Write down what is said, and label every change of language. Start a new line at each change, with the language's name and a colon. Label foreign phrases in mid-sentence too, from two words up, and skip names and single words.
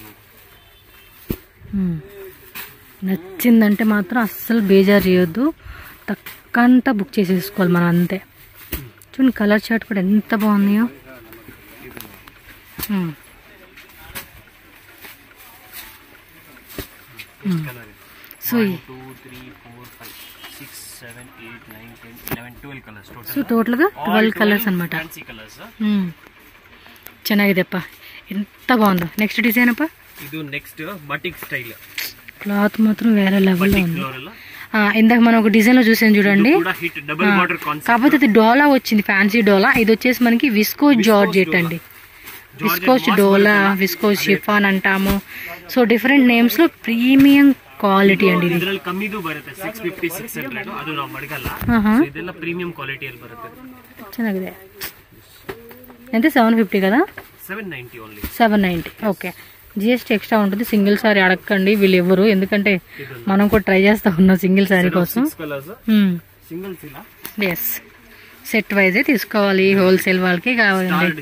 Telugu: నచ్చిందంటే మాత్రం అస్సలు బేజారు చేయొద్దు తక్కంతా బుక్ చేసేసుకోవాలి మనం అంతే చూడండి కలర్ చార్ట్ కూడా ఎంత బాగున్నాయో సో 12 కలర్స్ అన్నమాట ಚೆನ್ನಾಗಿದೆಪ್ಪ ఎంత బాగుందో నెక్స్ట్ డిజైన్ అప్ప
Kannada: ಇದು ನೆಕ್ಸ್ಟ್ ಬಟಿಕ್ ಸ್ಟೈಲ್
Telugu: క్లాత్ మాత్రం వేరే లెవెల్లో ఉంది ఇందాక మనం ఒక డిజైన్ లో చూసాం చూడండి, డబుల్ బార్డర్ కాన్సెప్ట్. కాకపోతే అది డోలా వచ్చింది, ఫ్యాన్సీ డోలా. ఇది వచ్చేసి మనకి
English: viscose georgette
Telugu: అండి, విస్కోస్ డోలా, విస్కోస్ షిఫాన్ అంటాము.
English: so different names
Telugu: లో ప్రీమియం ಕ್ವಾಲಿಟಿ ಅಂడి ಇದು.
Kannada: ಇದರಲ್ಲಿ ಕಮ್ಮಿದು ಬರುತ್ತೆ 650 600 ಅದು ನಾವು ಮಡಗಲ್ಲ. ಇದೆಲ್ಲ ಪ್ರೀಮಿಯಂ ಕ್ವಾಲಿಟಿಯಲ್ಲಿ ಬರುತ್ತೆ. ಚೆನ್ನಾಗಿದೆ.
Telugu: ఎంత 750 కదా? 790 ఓన్లీ. 790 ఓకే.
English: GST extra
Telugu: ఉంటుంది. సింగిల్ సారీ అడగండి వీళ్ళు ఎవరు, ఎందుకంటే మనం కూడా ట్రై చేస్తా ఉన్నాం సింగిల్ సారీ కోసం. సింగిల్స్ ఇలా ఎస్
English: set wise
Telugu: తీసుకోవాలి, హోల్సేల్ వాళ్ళకి కావాలండి.